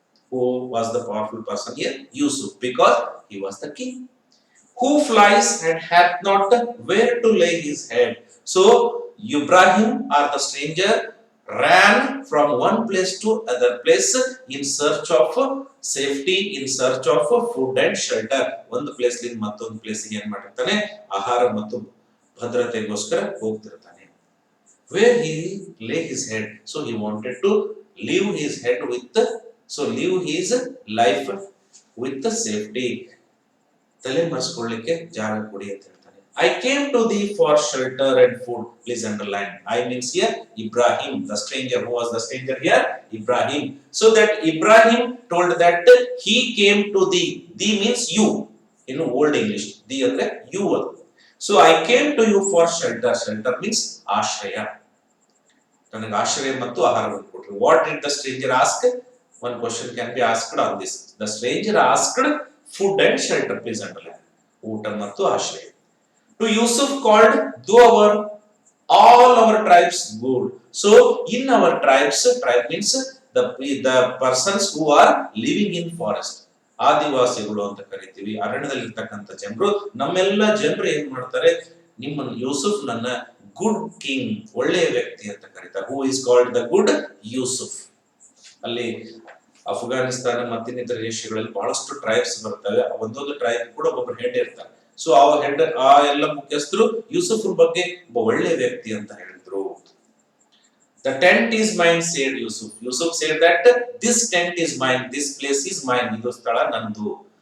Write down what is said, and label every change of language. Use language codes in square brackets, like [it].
[en] Who was the powerful person here? Yusuf, because he was the king. Who flies and hath not where to lay his head. So Ibrahim or the stranger ran from one place to other place in search of safety, in search of food and shelter. [kn] ಒಂದು place ಲಿಂದ ಮತ್ತೊಂದು place ಗೆ ಏನ್ ಮಾಡಿರ್ತಾನೆ, ಆಹಾರ ಮತ್ತು ಭದ್ರತೆಗೋಸ್ಕರ ಹೋಗ್ತಿರ್ತಾನೆ. [en] Where he lay his head. So he wanted to leave his head with, so leave his life with the safety. [kn] ತಲೆ ಮರೆಸ್ಕೊಳ್ಳಿಕ್ಕೆ ಜಾಗ ಕೊಡಿ ಅಂತ ಹೇಳ್ತಾನೆ. [en] I came to thee for shelter and food. Please underline. I means here Ibrahim, the stranger. Who was the stranger here? Ibrahim. So that Ibrahim told that he came to thee. Thee means you. In old English, thee ಅಂದ್ರೆ you. So I came to you for shelter. Shelter means ಆಶ್ರಯ. [kn] ನನಗೆ ಆಶ್ರಯ ಮತ್ತು ಆಹಾರವನ್ನು ಕೊಟ್ಟರು. [en] What did the stranger ask? One question can be asked on this. The stranger asked food and shelter. Please underline. [kn] ಊಟ ಮತ್ತು ಆಶ್ರಯ. [en] To Yusuf called, though all our tribes good. So in our tribes, tribe means the persons who are living in forest. [kn] ಆದಿವಾಸಿಗಳು ಅಂತ ಕರಿತೀವಿ. ಅರಣ್ಯದಲ್ಲಿ ಇರ್ತಕ್ಕಂಥ ಜನರು, ನಮ್ಮೆಲ್ಲ ಜನರು ಏನ್ ಮಾಡ್ತಾರೆ, ನಿಮ್ಮ ಯೂಸುಫ್ ನನ್ನ ಗುಡ್ ಕಿಂಗ್, ಒಳ್ಳೆಯ ವ್ಯಕ್ತಿ ಅಂತ ಕರೀತಾರೆ. [en] Who is called the good Yusuf. [kn] ಅಲ್ಲಿ ಅಫ್ಘಾನಿಸ್ತಾನ ಮತ್ತಿನ್ನಿತರ ದೇಶಗಳಲ್ಲಿ ಬಹಳಷ್ಟು ಟ್ರೈಬ್ಸ್ ಬರ್ತವೆ. ಒಂದೊಂದು ಟ್ರೈಬ್ ಕೂಡ ಒಬ್ಬೊಬ್ಬರು ಹೆಡ್ ಇರ್ತಾರೆ. ಸೊ ಆ ಎಲ್ಲ ಮುಖ್ಯಸ್ಥರು ಯೂಸುಫ್ ಬಗ್ಗೆ ಒಬ್ಬ ಒಳ್ಳೆ ವ್ಯಕ್ತಿ ಅಂತ ಹೇಳಿದ್ರು. [en] The tent is mine, said Yusuf. Yusuf said that this tent is mine, this place is mine. [kn] ಇದು ಸ್ಥಳ ನಂದು.